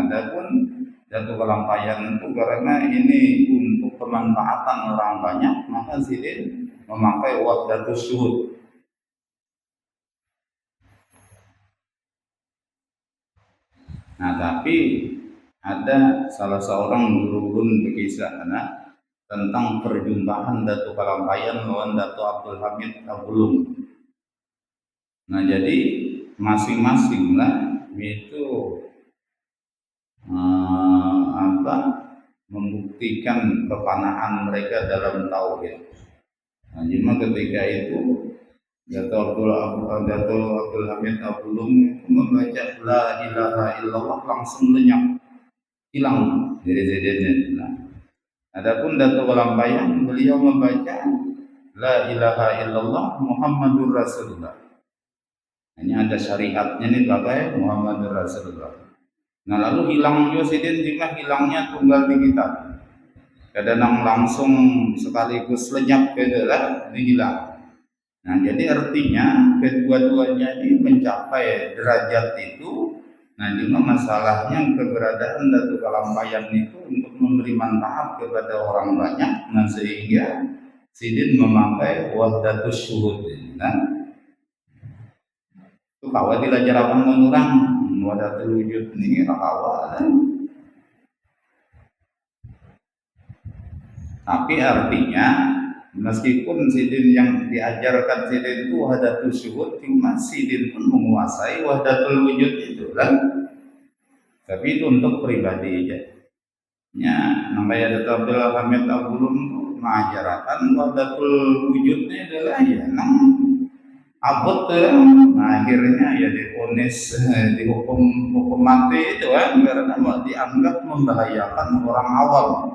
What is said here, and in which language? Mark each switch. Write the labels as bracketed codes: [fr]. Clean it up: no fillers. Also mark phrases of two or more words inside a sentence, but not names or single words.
[id] Adapun Dato' Kalampayan itu karena ini untuk pemanfaatan orang banyak, maka sidin memakai [ar] وحدة الشهود. [id] Nah tapi ada salah seorang guru berkisah tentang perjumpaan Dato' Kalampayan lawan Dato' Abdul Hamid Abulum. Nah jadi masing-masing itu membuktikan kepanahan mereka dalam tauhid. Nah cuma ketika itu Dato' Abdul Hamid Abulum membaca [ar] لا إله إلا الله [id] langsung lenyap, hilang dari zedenya. Adapun Dato' Kalampayan, beliau membaca [ar] لا إله إلا الله محمد رسول الله. [id] Hanya ada syariatnya nih pakai [ar] محمد رسول الله. [id] Nah lalu hilang juga sidin, jika hilangnya tunggal di kita. kadang langsung sekaligus lenyap gitu lah, ini hilang. Nah, jadi artinya kedua-duanya ini mencapai derajat itu. Nah, cuma masalahnya keberadaan Datuk Kalampayan itu untuk memberi manfaat kepada orang banyak. Nah, sehingga Sidin memakai [ar] وحدة الشهود. [bjn] Nah, itu kawa dilajarakan orang [ar] وحدة الوجود [bjn] ini kawa. [id] Tapi artinya meskipun Sidin yang diajarkan Sidin itu [ar] وحدة الشهود, [id] cuma Sidin pun menguasai [ar] وحدة الوجود [id] itu kan. Tapi itu untuk pribadi aja. Ya, namanya Datuk Abdul Hamid Abulum mengajarkan [ar] وحدة الوجود [id] adalah ya abot nah, akhirnya ya divonis dihukum mati itu kan karena dianggap membahayakan orang awam.